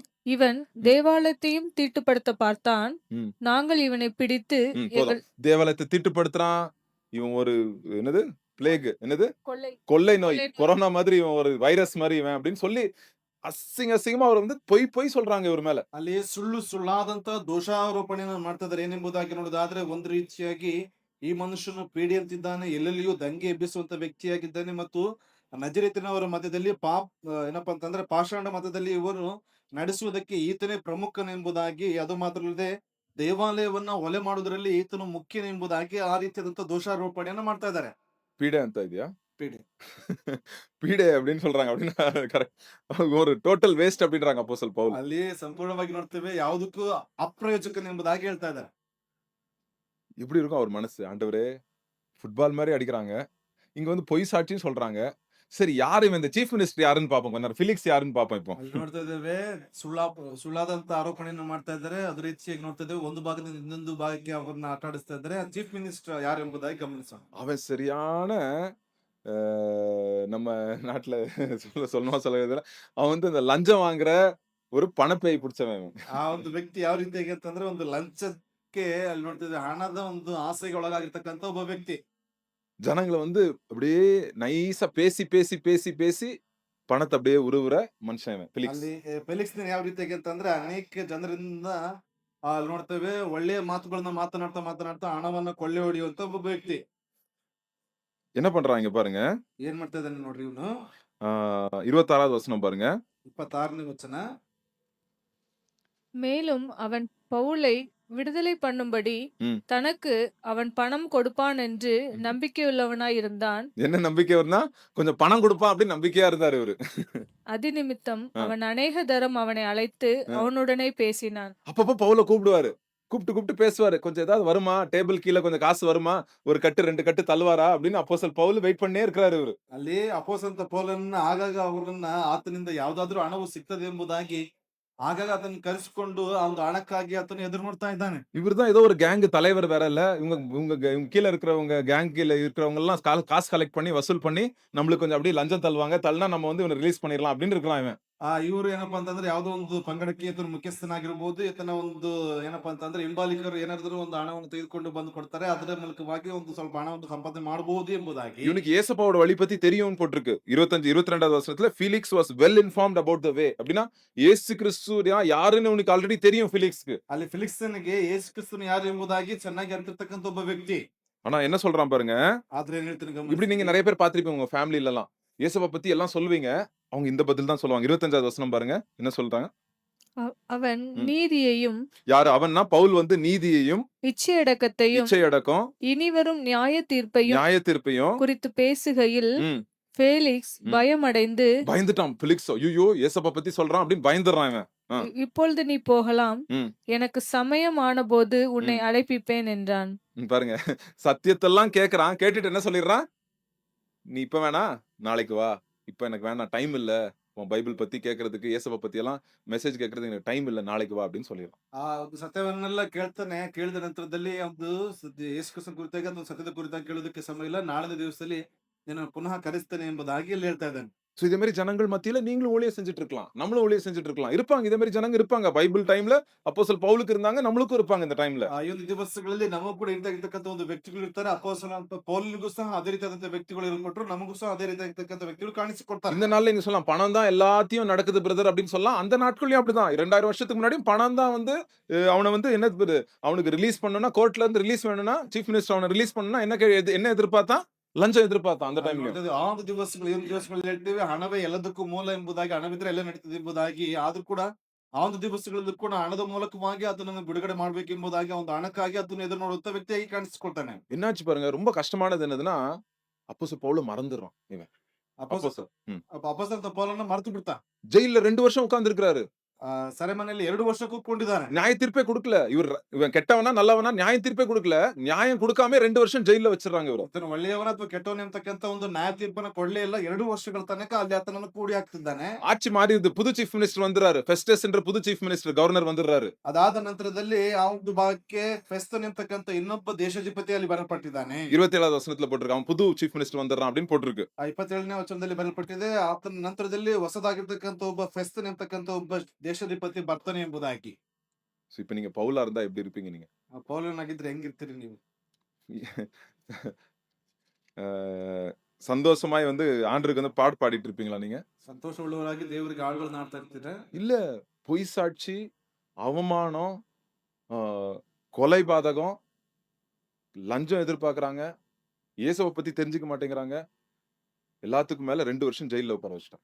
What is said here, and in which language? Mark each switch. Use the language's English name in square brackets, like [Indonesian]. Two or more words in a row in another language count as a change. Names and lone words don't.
[Tamil] இவன் தேவாலயத்தையும் தீட்டுப்படுத்த பார்த்தான். நாங்கள் இவனை பிடித்து தேவாலயத்தை தீட்டுப்படுத்துறான். இவன் ஒரு என்னது பிளேக் என்னது கொள்ளை நோய் கொரோனா மாதிரி இவன் ஒரு வைரஸ் மாதிரி இவன் அப்படின்னு சொல்லி அசிங்கமா அவர் வந்து பொய் சொல்றாங்க இவர் மேல. [Kannada] ಅಲ್ಲಿ ಸುಳ್ಳಾದಂತ ದೋಷಾರೋಪಣೆಯನ್ನು ಮಾಡ್ತಾ ಇದ್ದಾರೆ. ಏನೆಂಬುದಾಗಿ ನೋಡೋದಾದ್ರೆ ಒಂದು ರೀತಿಯಾಗಿ ಈ ಮನುಷ್ಯನು ಪೀಡಿಯಂತಿದ್ದಾನೆ, ಎಲ್ಲೆಲ್ಲಿಯೂ ದಂಗೆ ಎಬ್ಬಿಸುವಂತ ವ್ಯಕ್ತಿಯಾಗಿದ್ದಾನೆ ಮತ್ತು ನಜರೇತಿನವರ ಮಧ್ಯದಲ್ಲಿ ಏನಪ್ಪಾ ಅಂತಂದ್ರೆ ಪಾಷಾಣ ಮತದಲ್ಲಿ ಇವರು ನಡೆಸುವುದಕ್ಕೆ ಈತನೇ ಪ್ರಮುಖನೆಂಬುದಾಗಿ, ಅದು ಮಾತ್ರ ಅಲ್ಲದೆ ದೇವಾಲಯವನ್ನ ಹೊಲೆ ಮಾಡುವುದರಲ್ಲಿ ಈತನು ಮುಖ್ಯನೆಂಬುದಾಗಿ ಆ ರೀತಿಯಾದಂತ ದೋಷಾರೋಪಣೆಯನ್ನ ಮಾಡ್ತಾ ಇದ್ದಾರೆ. பீடை ಅಂತ ಇದೆಯಾ? ಪೀಡೆ [Tamil] பீடை அப்படின்னு சொல்றாங்க. அப்படின்னா கரெக்ட். ஒரு [English] total waste [Tamil] அப்படின்றாங்க அப்போஸ்தலன் பவுல். [Kannada] ಅಲ್ಲಿ ಸಂಪೂರ್ಣವಾಗಿ ನೋಡ್ತೇವೆ ಯಾವುದಕ್ಕೂ ಅಪ್ರಯೋಜಕನೆಂಬುದಾಗಿ ಹೇಳ್ತಾ ಇದ್ದಾರೆ. [Tamil] எப்படி இருக்கும் அவர் மனசு? ஆண்டவரே ஃபுட்பால் மாதிரி அடிக்கிறாங்க. இங்க வந்து பொய் சாட்சின்னு சொல்றாங்க. சரி யாரு இவன்? இந்த [English] chief minister [Tamil] யாருன்னு பாப்போம். கொஞ்ச நேரம் ಫಿಲಿಕ್ಸ್ ಯಾருன்னு பாப்போம் இப்போ. [Kannada] ಅಲ್ಲಿ ನೋಡ್ತಾ ಇದ್ದೇವೆ ಸುಳ್ಳಾದಂತ ಆರೋಪಣೆಯನ್ನು ಮಾಡ್ತಾ ಇದ್ದಾರೆ. ಅದೇ ರೀತಿಯಾಗಿ ನೋಡ್ತಾ ಇದ್ದೇವೆ ಒಂದು ಭಾಗದಿಂದ ಇನ್ನೊಂದು ಭಾಗಕ್ಕೆ ಅವರನ್ನ ಆಟ ಆಡಿಸ್ತಾ ಇದ್ದಾರೆ. [English] chief minister [Kannada] ಯಾರು ಎಂಬುದಾಗಿ ಗಮನಿಸೋಣ. [Tamil] அவன் சரியான நம்ம நாட்டுல சொல்லணுமா சொல்ல அவன் வந்து இந்த லஞ்சம் வாங்குற ஒரு பணப்பேய் பிடிச்சவன். [Kannada] ಆ ಒಂದು ವ್ಯಕ್ತಿ ಯಾವ ರೀತಿಯಾಗಿ ಅಂತಂದ್ರೆ ಒಂದು ಲಂಚಕ್ಕೆ ಅಲ್ಲಿ ನೋಡ್ತಾ ಇದ್ದೇವೆ ಹಣದ ಒಂದು ಆಸೆಗೆ ಒಳಗಾಗಿರ್ತಕ್ಕಂಥ ಒಬ್ಬ ವ್ಯಕ್ತಿ. [Tamil] ஜனங்களை வந்து அப்படியே நைஸா பேசி பேசி பேசி பேசி பணத்தை அப்படியே உருவுற மனுஷன் ஃபெலிக்ஸ். [Kannada] ಅಲ್ಲಿ ಫೆಲಿಕ್ಸ್ ಯಾವ ರೀತಿಯಾಗಿ ಅಂತಂದ್ರೆ ಅನೇಕ ಜನರಿಂದ ಅಲ್ಲಿ ನೋಡ್ತೇವೆ ಒಳ್ಳೆಯ ಮಾತುಗಳನ್ನ ಮಾತನಾಡ್ತಾ ಹಣವನ್ನ ಕೊಳ್ಳೆ ಹೊಡೆಯುವಂತ ಒಬ್ಬ ವ್ಯಕ್ತಿ. [Tamil] என்ன பண்றாங்க பாருங்க. [Kannada] ಏನ್ ಮಾಡ್ತಾ ಇದ್ದಾನೆ ನೋಡ್ರಿ ಇವನು. [Tamil] 26வது வசனம் பாருங்க. [Kannada] 26ನೇ ವಚನ. [Tamil] மேலும் அவன் பவுலை விடுதலை பண்ணும்படி தனக்கு அவன் பணம் கொடுப்பான் என்று நம்பிக்கையுள்ளவனாய் இருந்தான். என்ன நம்பிக்கை வரும்னா கொஞ்சம் பணம் கொடுப்பான் அப்படின்னு நம்பிக்கையா இருந்தாரு இவரு. அது நிமித்தம் அவன் அநேக தரம் அவனை அழைத்து அவனுடனே பேசினான். அப்பப்ப பவுல கூப்பிடுவாரு. கூப்பிட்டு பேசுவாரு. கொஞ்சம் ஏதாவது வருமா? டேபிள் கீழே கொஞ்சம் காசு வருமா? ஒரு கட்டு 2 கட்டு தள்ளுவாரா அப்படின்னு அப்போஸ்தலன் பவுல் வெயிட் பண்ணே இருக்கிறாரு இவரு. [Kannada] ಅಲ್ಲಿ ಅಪೊಸ್ತಲ ಪೌಲನ್ನ ಆಗಾಗ ಅವರನ್ನ ಆತನಿಂದ ಯಾವ್ದಾದ್ರೂ ಹಣವು ಸಿಗ್ತದೆ ಎಂಬುದಾಗಿ ಆಗಾಗ ಅದನ್ನ ಕರೆಸಿಕೊಂಡು அவங்க ಹಣಕ್ಕಾಗಿ ಆತನ ಎದುರು ನೋಡ್ತಾ ಇದ್ದಾನೆ. [Tamil] இவர்தான் ஏதோ ஒரு கேங் தலைவர் வேற இல்ல. இவங்க கீழ இருக்கிறவங்க கேங் கீழ இருக்கிறவங்க எல்லாம் காசு கலெக்ட் பண்ணி வசூல் பண்ணி நம்மளுக்கு கொஞ்சம் அப்படியே லஞ்சம் தள்ளுவாங்க. தள்ளினா நம்ம வந்து இவனை ரிலீஸ் பண்ணிடலாம் அப்படின்னு இருக்கலாம் இவன். [Kannada] ಇವ್ರು ಏನಪ್ಪಾ ಅಂತಂದ್ರೆ ಯಾವ್ದೋ ಒಂದು ಪಂಗಡಕ್ಕೆ ಈತನ ಮುಖ್ಯಸ್ಥನಾಗಿರ್ಬೋದು, ಈತನ ಒಂದು ಏನಪ್ಪಾ ಅಂತಂದ್ರೆ ಹಿಂಬಾಲಿಕರು ಏನಾದ್ರು ಒಂದು ಹಣವನ್ನು ತೆಗೆದುಕೊಂಡು ಬಂದು ಕೊಡ್ತಾರೆ. ಅದರ ಮೂಲಕವಾಗಿ ಒಂದು ಸ್ವಲ್ಪ ಹಣವನ್ನು ಸಂಪಾದನೆ ಮಾಡಬಹುದು ಎಂಬುದಾಗಿ. [Tamil] இவனுக்கு ஏசப்பாவோட வழி பத்தி தெரியும்னு போட்டிருக்கு 25 22வது வசனத்துல ஃபீலிக்ஸ் [English] was well informed about the way. [Tamil] அப்படின்னா இயேசு கிறிஸ்து யாருன்னு உனக்கு ஆல்ரெடி தெரியும் ஃபீலிக்ஸ்க்கு. [Kannada] ಅಲ್ಲಿ ಫಿಲಿಕ್ಸನಿಗೆ ಯೇಸು ಕ್ರಿಸ್ತನು ಯಾರು ಎಂಬುದಾಗಿ ಚೆನ್ನಾಗಿ ಅರಿತಿರ್ತಕ್ಕಂಥ ಒಬ್ಬ ವ್ಯಕ್ತಿ. [Tamil] ஆனா என்ன சொல்றான் பாருங்க, [Kannada] ಆದ್ರೆ ಏನ್ ಹೇಳ್ತೀನಿ [Tamil] இப்படி நீங்க [Kannada] ಗಮನಿಸಿ. [Tamil] நிறைய பேர் பார்த்திருப்பீங்க உங்க ஃபேமிலில எல்லாம். இயேசுவை பத்தி எல்லாம் சொல்லுவீங்க, அவங்க இந்த பதில் தான் சொல்லுவாங்க. 25வது வசனம் பாருங்க, என்ன சொல்றாங்க? அவன் ம். நீதியையும் யாரு அவன்னா? பவுல் வந்து நீதியையும் இச்சையடக்கத்தையும் இச்சையடக்கம் இனிவரும் நியாய தீர்ப்பையும் நியாய தீர்ப்பையும் குறித்து பேசுகையில் ம், ஃபேலிக்ஸ் ம். பயமடைந்து, பயந்துட்டான் பிலிக்ஸ். ஐயோ ஏசப்பா பத்தி சொல்றான் அப்படின்னு பயந்துடுறான் இவன். இப்பொழுது நீ போகலாம், ம். எனக்கு சமயம் ஆனபோது உன்னை அழைப்பிப்பேன் என்றான். பாருங்க, சத்தியத்தெல்லாம் கேக்குறான். கேட்டுட்டு என்ன சொல்லிடுறான்? நீ இப்ப வேணா, நாளைக்கு வா. இப்ப எனக்கு வேணாம், டைம் இல்ல. உன் பைபிள் பத்தி கேட்கறதுக்கு, இயேசுவை பத்தி எல்லாம் மெசேஜ் கேட்கறதுக்கு எனக்கு டைம் இல்ல, நாளைக்கு வா அப்படின்னு சொல்லிடுறான். [Kannada] ಆ ಒಂದು ಸತ್ಯವನ್ನೆಲ್ಲ ಕೇಳ್ತಾನೆ. ಕೇಳಿದ ನಂತರದಲ್ಲಿ ಒಂದು ಯೇಸು ಕ್ರಿಸ್ತನ ಕುರಿತಾಗಿ ಅಥವಾ ಸತ್ಯದ ಕುರಿತಾಗಿ ಕೇಳೋದಕ್ಕೆ ಸಮಯ ಇಲ್ಲ. ನಾಳಿನ ದಿವಸದಲ್ಲಿ ನಿನ್ನನ್ನು ಪುನಃ ಕರೆಸ್ತೇನೆ ಎಂಬುದಾಗಿ ಇಲ್ಲಿ ಹೇಳ್ತಾ ಇದ್ದಾನೆ. [Tamil] சோ இதே மாதிரி ஜனங்கள் மத்தியில நீங்களும் ஊழியம் செஞ்சுட்டு இருக்கலாம், நம்மளும் ஊழியம் செஞ்சுட்டு இருக்கலாம். இருப்பாங்க இதே மாதிரி ஜனங்க இருப்பாங்க. [English] Bible time [Tamil] அப்போஸ்தலர் பவுலுக்கு இருந்தாங்க, நம்மளுக்கும் இருப்பாங்க இந்த டைம்ல. [Kannada] ಈ ಒಂದು ದಿವಸಗಳಲ್ಲಿ ನಮಗೂ ಕೂಡ ಇರ್ತಕ್ಕಂಥ ಒಂದು ವ್ಯಕ್ತಿಗಳು ಇರ್ತಾರೆ. ಅಪೊಸ್ತಲನಾದ ಪೌಲನಿಗೂ ಸಹ ಅದೇ ರೀತಿಯಾದಂತಹ ವ್ಯಕ್ತಿಗಳು ಇರ್ಕೊಟ್ರು, ನಮಗೂ ಸಹ ಅದೇ ರೀತಿಯಾಗಿರ್ತಕ್ಕಂಥ ವ್ಯಕ್ತಿಗಳು ಕಾಣಿಸಿಕೊಡ್ತಾರೆ. [Tamil] இந்த நாள்ல நீங்க சொல்லலாம், பணம் தான் எல்லாத்தையும் நடக்குது பிரதர் அப்படின்னு சொல்லலாம். அந்த நாட்கள்லயும் அப்படிதான். 2000 வருஷத்துக்கு முன்னாடியும் பணம் தான் வந்து அவனை வந்து என்ன அவனுக்கு ரிலீஸ் பண்ணணும்னா, கோர்ட்ல இருந்து ரிலீஸ் வேணும்னா, [English] chief minister [Tamil] அவனை ரிலீஸ் பண்ணணும்னா என்ன எதிர்பார்த்தான்? ಲಂಚ ಎದುರ್ಪಾರ್ತಾன் அந்த டைம்லயும். [Kannada] ಆ ಒಂದು ದಿವಸಗಳು ಏನು ದಿವಸಗಳಲ್ಲಿ ಹೇಳ್ತೀವಿ, ಹಣವೇ ಎಲ್ಲದಕ್ಕೂ ಮೂಲ ಎಂಬುದಾಗಿ, ಹಣವಿದ್ರೆ ಎಲ್ಲ ನಡೀತದೆ ಎಂಬುದಾಗಿ. ಆದ್ರೂ ಕೂಡ ಆ ಒಂದು ದಿವಸಗಳಲ್ಲಿ ಕೂಡ ಹಣದ ಮೂಲಕವಾಗಿ ಅದನ್ನು ಬಿಡುಗಡೆ ಮಾಡ್ಬೇಕು ಎಂಬುದಾಗಿ, ಒಂದು ಹಣಕ್ಕಾಗಿ ಅದನ್ನು ಎದುರು ನೋಡುವಂತ ವ್ಯಕ್ತಿಯಾಗಿ ಕಾಣಿಸ್ಕೊಳ್ತಾನೆ. [Tamil] என்னாச்சு பாருங்க, ரொம்ப கஷ்டமானது என்னதுன்னா, அப்போஸ்தலர் பவுல மறந்துடுறான் இவன். [Kannada] ಅಪೊಸ್ತಲ ம். ಅಪೊಸ್ತಲ ಪೌಲನ್ನ ಮರೆತು ಬಿಡ್ತಾ. [Tamil] ஜெயில்ல 2 வருஷம் உட்கார்ந்து இருக்கிறாரு. [Kannada] ಸೆರೆಮನೆಯಲ್ಲಿ 2 ವರ್ಷ ಕೂತ್ಕೊಂಡಿದ್ದಾನೆ. [Tamil] நியாய தீர்ப்பே கொடுக்கல. இவன் கெட்டவனா நல்லவனா நியாய தீர்ப்பே கொடுக்கல. நியாயம் கொடுக்காம 2 வருஷம் ஜெயில்ல வச்சிருக்காங்க இவரு. [Kannada] ಆತನು ಒಳ್ಳೆಯವನ ಅಥವಾ ಕೆಟ್ಟವನ ಎಂಬತಕ್ಕಂತ ಒಂದು ನ್ಯಾಯ ತೀರ್ಪನ್ನ ಕೊಡ್ಲೇ ಇಲ್ಲ. 2 ವರ್ಷಗಳ ತನಕ ಅಲ್ಲಿ ಆತನನ್ನು ಕೂಡಿ ಹಾಕ್ತಿದ್ದಾನೆ. [Tamil] ஆட்சி மாறிடுது. புது [English] chief minister [Tamil] வந்துறாரு. ஃபெஸ்டஸ் என்ற புது [English] chief minister governor [Tamil] வந்துடுறாரு. [Kannada] ಅದಾದ ನಂತರದಲ್ಲಿ ಆ ಒಂದು ಭಾಗಕ್ಕೆ ಫೆಸ್ತನ್ ಎಂಬತಕ್ಕಂತ ಇನ್ನೊಬ್ಬ ದೇಶಾಧಿಪತಿ ಅಲ್ಲಿ ಬರಲ್ಪಟ್ಟಿದ್ದಾನೆ. [Tamil] 27வது வசனத்துல போட்டிருக்கு, அவன் புது [English] chief minister [Tamil] வந்துடுறான் அப்படின்னு போட்டிருக்கு. [Kannada] 27ನೇ ವಚನದಲ್ಲಿ ಬರಲ್ಪಟ್ಟಿದೆ, ಆತನ ನಂತರದಲ್ಲಿ ಹೊಸದಾಗಿರ್ತಕ್ಕಂತ ಒಬ್ಬ ಫೆಸ್ತನ್ ಎಂಬತಕ್ಕಂತ ಒಬ್ಬ ದೇಶಾಧಿಪತಿ ಬರ್ತಾನೆ ಎಂಬುದಾಗಿ. [Tamil] சோ இப்ப நீங்க பவுலா இருந்தா எப்படி இருப்பீங்க நீங்க? [Kannada] ಪೌಲನಾಗಿದ್ರೆ ಹೆಂಗಿರ್ತೀರಿ ನೀವು? [Tamil] அஹ், சந்தோஷமாய் வந்து ஆண்டருக்கு வந்து பாட்டு பாடிட்டு இருப்பீங்களா நீங்க? [Kannada] ಸಂತೋಷ ಉಳ್ಳವರಾಗಿ ದೇವರಿಗೆ ಹಾಡುಗಳನ್ನ ಹಾಡ್ತಾ ಇರ್ತೀರಾ? [Tamil] இல்ல, பொய் சாட்சி, அவமானம், ஆஹ், கொலை பாதகம், லஞ்சம் எதிர்பார்க்கறாங்க, இயேசுவை பத்தி தெரிஞ்சுக்க மாட்டேங்கிறாங்க, எல்லாத்துக்கும் மேல 2 வருஷம் ஜெயில்ல உட்கார வச்சுட்டான்.